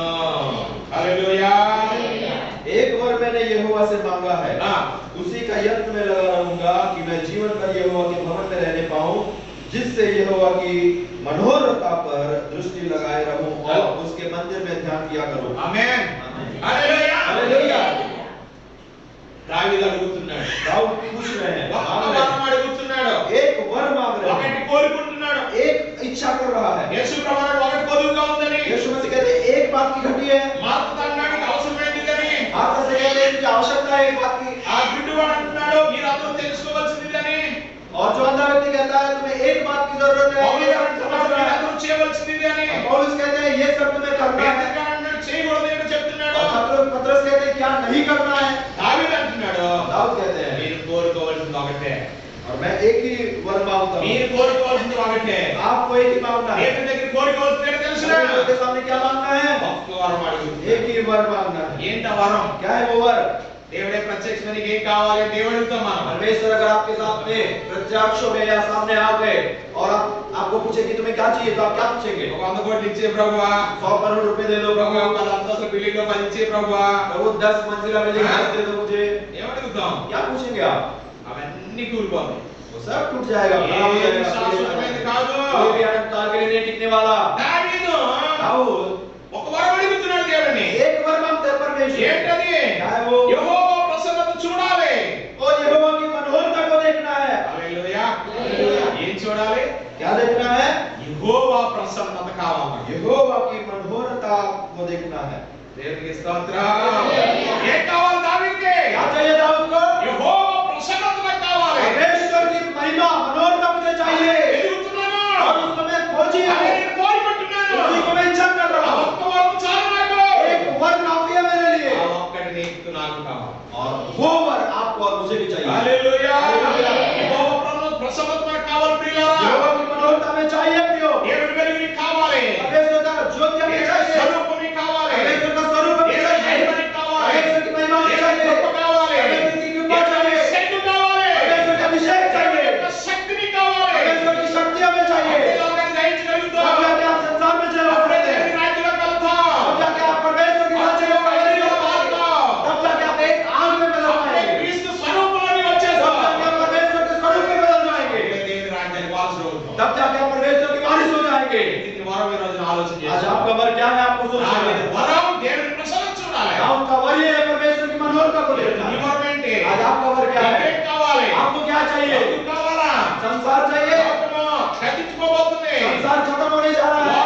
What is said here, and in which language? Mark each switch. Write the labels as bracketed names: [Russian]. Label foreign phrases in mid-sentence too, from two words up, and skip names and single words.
[Telugu] హల్లెలూయా। [Hindi] एक वर मैंने यहोवा से मांगा है, हाँ। उसी का यत्न में लगा रहूंगा कि मैं जीवन भर यहोवा के भवन में रहने पाऊं, जिससे यहोवा की मनोहरता पर दृष्टि लगाए रहूं और उसके मंदिर में ध्यान किया करूं। [Telugu] ఆమేన్। హల్లెలూయా। [Hindi] हालेलुया। [Telugu] దావీదు అడుగుతున్నాడు, [Hindi] दाऊद पूछ रहे हैं, [Telugu] ఒక్క [Hindi] मांग रहे [Telugu] వరం అడుగుతున్నాడు, [Hindi] हैं। एक वर मांग रहे [Telugu] ఒకటి [Hindi] हैं, [Telugu] కోరుకుంటున్నాడు. [Hindi] एक इच्छा कर रहा है। [Telugu] యేసు ప్రభువు ఒకటి కొదువుగా ఉందని, [Hindi] यीशु मसीह कहते हैं एक बात की घटी है, [Telugu] మార్త అన్నాడు అవసరమైనదని, [Hindi] माता से कहते हैं कि आवश्यकता है एक बात की, [Telugu] ఆ గుడ్డివాడు అంటున్నాడు మీరందరూ తెలుసుకోవాల్సిందని, [Hindi] और जो अंधा व्यक्ति कहता है तुम्हें एक बात की जरूरत है, [Telugu] పౌలు [Hindi] ये [Telugu] గారు [Hindi] समझ [Telugu] అంటున్నాడు [Hindi] रहा है। [Telugu] మీరందరూ చేయవలసిందని, [Hindi] पौलुस कहते हैं ये सब तुम्हें करना है, [Telugu] పేతురు గారు అన్నాడు చేయకూడదు అని చెప్తున్నాడు. [Hindi] और पतरस कहते हैं क्या नहीं करना है। [Telugu] దావీదు అంటున్నాడు [Hindi] दाऊद कहते हैं [Telugu] మీరు కోరుకోవాల్సింది ఒకటే, [Hindi] और मैं एक ही वर मांगता हूँ, [Telugu] మీరు కోరుకోవాల్సింది ఒకటే. [Hindi] आपको एक ही मांगना है। [Telugu] దేవుని దగ్గర కోరుకోవాల్సింది ఏంటో తెలుసునా? [Hindi] परमेश्वर के सामने क्या मांगना है, [Telugu] ఒక్క వరం అడుగుతున్నాడు. [Hindi] एक ही वर मांगना है। [Telugu] ఏంట వరం? [Hindi] क्या है वो वर? [Telugu] దేవుడే ప్రత్యక్ష నీకు ఏం కావాలి దేవుడు అడుగుతాం మనం. [Hindi] परमेश्वर अगर आपके सामने प्रत्यक्ष में या सामने आ गए और आपको पूछे कि तुम्हें क्या चाहिए तो आप क्या पूछेंगे? [Telugu] ఒక 100 కోట్లు ఇచ్చే ప్రభువా, [Hindi] 100 करोड़ रुपए दे दो [Telugu] ప్రభువా, [Hindi] प्रभु, [Telugu] 10 అంతస్తుల బిల్డింగ్ లో 10 ఇచ్చే ప్రభువా, [Hindi] प्रभु 10 मंजिला [English] building house [Hindi] दे दो मुझे, [Telugu] ఏమడుగుతాం? [Hindi] क्या पूछेंगे आप? [Telugu] అవన్నీ కూలిపోతాయి. [Hindi] वो सब टूट जाएगा, खराब हो [Telugu] ఏది శాశ్వతమైనది [Hindi] जाएगा, [Telugu] కాదు. [Hindi] कोई भी अनंत काल के लिए नहीं टिकने वाला। [Telugu] దావీదు [Hindi] दाऊद [Telugu] ఒక వరం అడుగుతున్నాడు దేవుడిని. [Hindi] एक वर मांगते हैं परमेश्वर, [Telugu] ఏంటది? [Hindi] क्या है वो? [Telugu] యెహోవా ప్రసన్నత చూడాలి. [Hindi] और यहोवा की मनोहरता को देखना है। [Telugu] హల్లెలూయా। హల్లెలూయా। ఏం చూడాలి? [Hindi] क्या देखना है? [Telugu] యెహోవా ప్రసన్నత కావాలి. [Hindi] यहोवा की मनोहरता को देखना है। [Telugu] దేవునికి స్తోత్రం. ఏం కావాలి దావీదుకి? [Hindi] क्या चाहिए दाऊद को? [Telugu] యెహోవా ప్రసన్నత నాకు కావాలి. [Hindi] परमेश्वर की महिमा मनोहरता मुझे चाहिए, [Telugu] ఎదుగుతున్నాను. [Hindi] और उसको मैं खोजी [Telugu] అదే [Hindi] है, [Telugu] నేను కోరుకుంటున్నాను. [Hindi] उसी को मैं इच्छा कर [Telugu] ఆ [Hindi] रहा हूँ। [Telugu] ఒక్క వరం చాలు నాకు. [Hindi] एक वर काफी है मेरे लिए, [Telugu] ఆ ఒక్కటి నీకు నాకు కావాలి. [Hindi] और वो वर आपको और मुझे भी चाहिए। [Telugu] హల్లెలూయా. హల్లెలూయా। యెహోవా ప్రసన్నత నాకు కావాలి ప్రియులారా. [Hindi] यहोवा की मनोहरता में चाहिए प्रियो, [Telugu] దేవుని వెలుగు నీకు కావాలి. [Hindi] परमेश्वर का ज्योति हमें [Telugu] దేవుని [Hindi] चाहिए, [Telugu] స్వరూపం నీకు కావాలి. [Hindi] परमेश्वर का स्वरूप हमें [Telugu] దేవుని [Hindi] चाहिए, [Telugu] మహిమ నీకు కావాలి. [Hindi] परमेश्वर की महिमा हमें [Telugu] దేవుని [Hindi] चाहिए, [Telugu] కృప కావాలి. [Hindi] परमेश्वर की कृपा [Telugu] దేవుని [Hindi] चाहिए, [Telugu] శక్తి కావాలి. [Hindi] परमेश्वर का अभिषेक [Telugu] దేవుని [Hindi] चाहिए, [Telugu] యొక్క శక్తి నీకు కావాలి. [Hindi] परमेश्वर की शक्ति हमें चाहिए। [Telugu] అప్పుడే లోకాన్ని జయించగలుగుతావు. [Hindi] तब जाके आप संसार में चला [Telugu] అప్పుడే [Hindi] सकते हैं, [Telugu] దేవుని రాజ్యంలోకి వెళ్తావు. [Hindi] तब जाके आप परमेश्वर की राज्य में [Telugu] అప్పుడే [Hindi] प्रवेश कर पाएंगे, [Telugu] మారుతావు. [Hindi] तब जाके आप एक आग में बदल [Telugu] అప్పుడే [Hindi] पाएंगे, [Telugu] క్రీస్తు స్వరూపంలో నీవు [Hindi] तब [Telugu] వచ్చేస్తావు. [Hindi] जाके आप परमेश्वर के स्वरूप में बदल जाएंगे, [Telugu] అప్పుడే దేవుని రాజ్యానికి వారసుడు అవుతావు. [Hindi] तब जाके आप परमेश्वर के वारिस हो जाएंगे। [Telugu] ఇది వరం ఈ రోజున ఆలోచన [Hindi] आज [Telugu] చేస్తావు. [Hindi] आपका वर क्या है आपको सोचना है। [Telugu] వరం దేవుని ప్రసన్నత చూడాలి. [Hindi] दाऊद का वर ये है परमेश्वर की मनोहरता को देखना। [Telugu] నీ వరం ఏంటి? [Hindi] आज आपका वर क्या है? [Telugu] నీకేం కావాలి? [Hindi] आपको क्या चाहिए? [Telugu] ఎందుకు కావాలా? [Hindi] संसार चाहिए, [Telugu] లోకము గతించుకోబోతుంది. [Hindi] संसार खत्म होने जा रहा